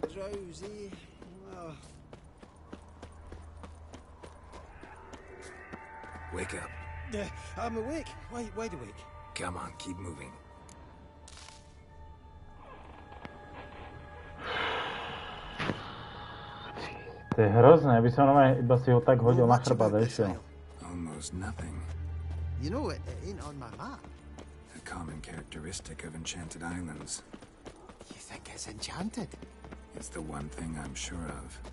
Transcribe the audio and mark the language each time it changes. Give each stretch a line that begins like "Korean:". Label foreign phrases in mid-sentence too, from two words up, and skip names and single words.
English: Wake up. I'm awake. Wide awake. Come on, keep moving.
Slovak: To je hrozné, aby som iba si ho tak hodil na chrbát a išiel.
English: Almost nothing. You know, it ain't on my map. A common characteristic of enchanted islands. You think it's enchanted? It's the one thing I'm sure of.